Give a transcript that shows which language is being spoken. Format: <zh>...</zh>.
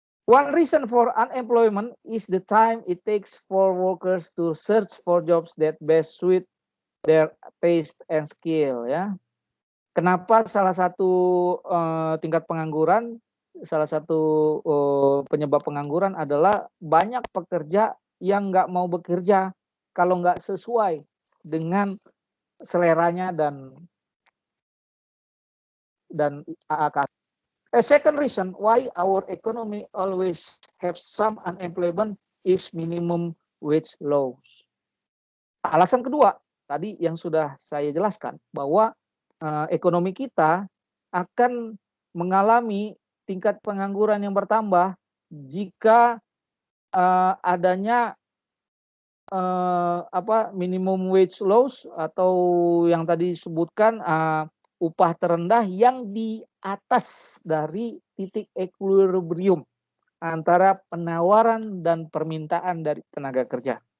<en>One reason for unemployment is the time it takes for workers to search for jobs that best suit their taste and skill, ya.</en> <id>Kenapa salah satu tingkat pengangguran, salah satu penyebab pengangguran adalah banyak pekerja yang nggak mau bekerja kalau nggak sesuai dengan seleranya dan AAK.</id> <en>A second reason why our economy always have some unemployment is minimum wage laws.</en> <id>Alasan kedua, tadi yang sudah saya jelaskan, bahwa ekonomi kita akan mengalami tingkat pengangguran yang bertambah jika adanya minimum wage laws atau yang tadi disebutkan upah terendah yang di atas dari titik equilibrium antara penawaran dan permintaan dari tenaga kerja.</id>